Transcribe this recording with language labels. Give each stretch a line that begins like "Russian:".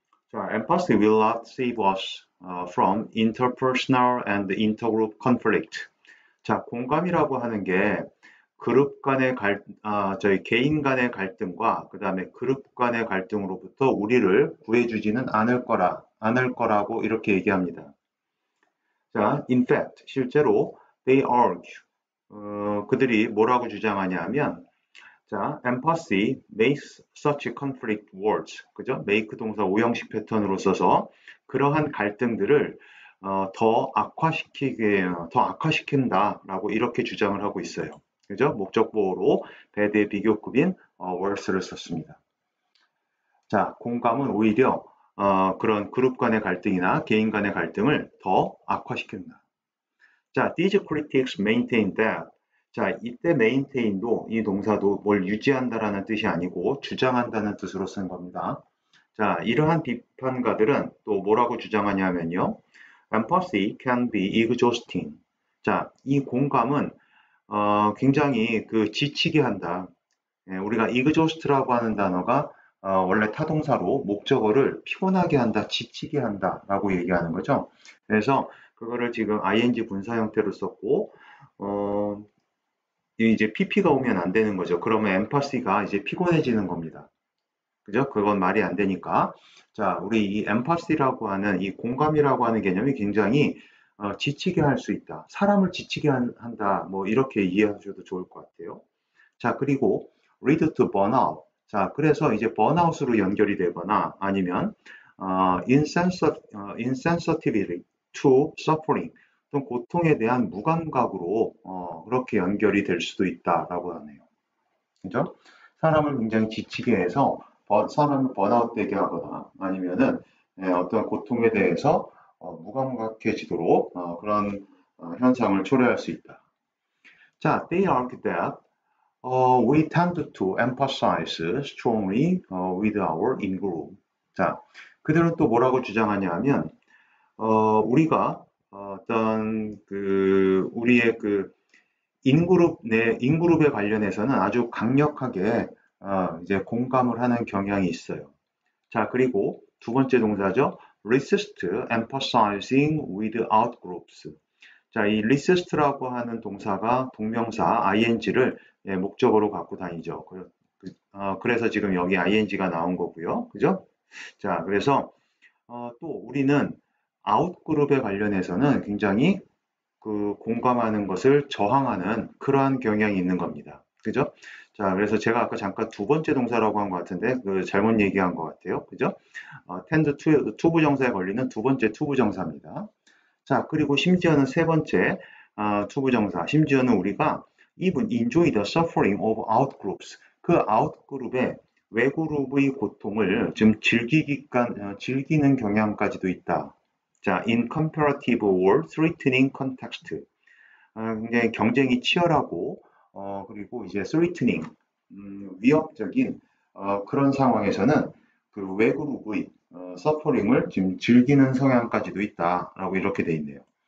English: 자, empathy will not save us from interpersonal and intergroup conflict.
Korean: 자, 공감이라고 하는 게 그룹 간의 저희 개인 간의 갈등과 그 다음에 그룹 간의 갈등으로부터 우리를 구해주지는 않을 거라고 이렇게 얘기합니다.
English: 자, in fact,
Korean: 실제로
English: they argue.
Korean: 그들이 뭐라고 주장하냐면,
English: 자, empathy makes such conflict worse.
Korean: 그죠? make 동사 오형식 패턴으로 써서 그러한 갈등들을 더 악화시킨다라고 이렇게 주장을 하고 있어요. 그죠? 목적보호로 bad의 비교급인 worse를 썼습니다. 자, 공감은 오히려 그런 그룹 간의 갈등이나 개인 간의 갈등을 더 악화시킨다.
English: 자, these critics maintain that.
Korean: 자, 이때 maintain도 이 동사도 뭘 유지한다라는 뜻이 아니고 주장한다는 뜻으로 쓴 겁니다. 자, 이러한 비판가들은 또 뭐라고 주장하냐면요.
English: empathy can be exhausting.
Korean: 자, 이 공감은 굉장히 그 지치게 한다. 우리가 exhaust라고 하는 단어가 원래 타동사로 목적어를 피곤하게 한다, 지치게 한다라고 얘기하는 거죠. 그래서 그거를 지금 ing 분사 형태로 썼고, 이제 pp가 오면 안 되는 거죠. 그러면 empathy가 이제 피곤해지는 겁니다. 그죠? 그건 말이 안 되니까. 자, 우리 이 empathy라고 하는 이 공감이라고 하는 개념이 굉장히 지치게 할 수 있다. 사람을 지치게 한다. 뭐 이렇게 이해하셔도 좋을 것 같아요.
English: 자, 그리고 lead to burnout.
Korean: 자, 그래서 이제 번아웃으로 연결이 되거나 아니면
English: insensitivity to suffering,
Korean: 또 고통에 대한 무감각으로 그렇게 연결이 될 수도 있다라고 하네요. 그죠? 사람을 굉장히 지치게 해서 사람을 번아웃 되게 하거나 아니면은 어떤 고통에 대해서 무감각해지도록 그런 현상을 초래할 수 있다.
English: 자, they argue that we tend to empathize strongly with our in-group.
Korean: 자, 그들은 또 뭐라고 주장하냐면 우리가 어떤 우리의 그 인그룹에 관련해서는 아주 강력하게 이제 공감을 하는 경향이 있어요. 자, 그리고 두 번째 동사죠.
English: resist empathizing with outgroups.
Korean: 자, 이 resist라고 하는 동사가 동명사 ing를 목적어로 갖고 다니죠. 그래서 지금 여기 ing가 나온 거고요. 그죠? 자, 그래서 또 우리는 아웃그룹에 관련해서는 굉장히 그 공감하는 것을 저항하는 그러한 경향이 있는 겁니다. 그죠? 자, 그래서 제가 아까 잠깐 두 번째 동사라고 한 것 같은데, 그 잘못 얘기한 것 같아요. 그죠? tend to, 투부정사에 걸리는 두 번째 투부정사입니다. 자, 그리고 심지어는 세 번째, 투부정사. 심지어는 우리가
English: even enjoy the suffering of outgroups.
Korean: 그 outgroup의 외그룹의 고통을 좀 즐기는 경향까지도 있다.
English: 자, in comparative or threatening context.
Korean: 굉장히 경쟁이 치열하고, 그리고 이제 threatening, 위협적인 그런 상황에서는 그 외그룹의 서퍼링을 지금 즐기는 성향까지도 있다라고 이렇게 돼 있네요.